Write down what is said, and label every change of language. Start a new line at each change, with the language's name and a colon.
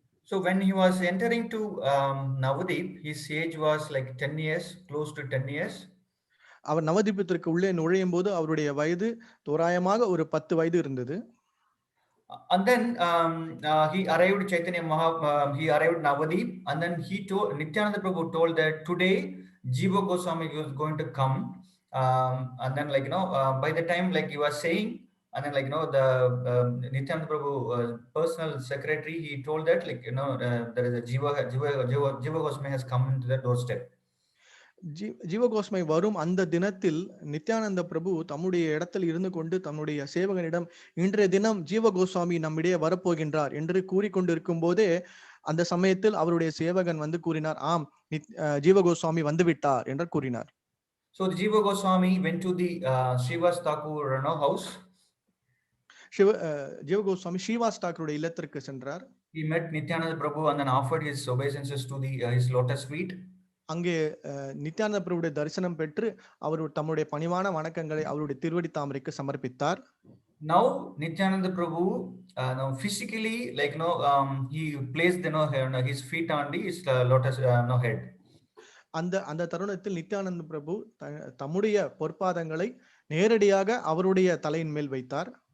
English: So when he was entering to Navadip, his age was like 10 years, close to 10 years.
Tamil: அவர் நவதீபத்திற்கு உள்ளே நுழையும் போது அவருடைய வயது தோராயமாக ஒரு 10 வயது இருந்தது.
English: And then he arrived he arrived Navadip, and then Nityananda Prabhu told that today Jiva Goswami was going to come, and then by the time he was saying, and then the Nityananda Prabhu personal secretary, he told that there is a Jiva Goswami has come into the doorstep.
Tamil: ஜீவ கோஸ்வாமி வரும் அந்த தினத்தில் நித்யானந்த பிரபு தம்முடைய இடத்தில் இருந்து கொண்டு தன்னுடைய சேவகனிடம் இன்றைய தினம் ஜீவ கோஸ்வாமி நம்மிடையே வரப்போகின்றார் என்று கூறிக்கொண்டிருக்கும் போதே அந்த சமயத்தில் அவருடைய சேவகன் வந்து கூறினார், ஆம், ஜீவ கோஸ்வாமி வந்து விட்டார் என்று கூறினார்.
English: So the Jiva Goswami went to the Srivas Thakur house.
Tamil: ஜீவ கோஸ்வாமி ஸ்ரீவாஸ் தாக்கூருடைய இல்லத்திற்கு சென்றார்.
English: He met Nityananda Prabhu and then offered his obeisances to his lotus feet.
Tamil: அங்கே நித்யானந்த பிரபுடைய தரிசனம் பெற்று அவர் தம்முடைய பணிவான வணக்கங்களை அவருடைய திருவடி தாமரைக்கு சமர்ப்பித்தார்.
English: Now Nityananda Prabhu now physically he placed his feet on his lotus head.
Tamil: அந்த தருணத்தில் நித்யானந்த பிரபு தம்முடைய பொற்பாதங்களை நேரடியாக அவருடைய தலையின் மேல் வைத்தார்.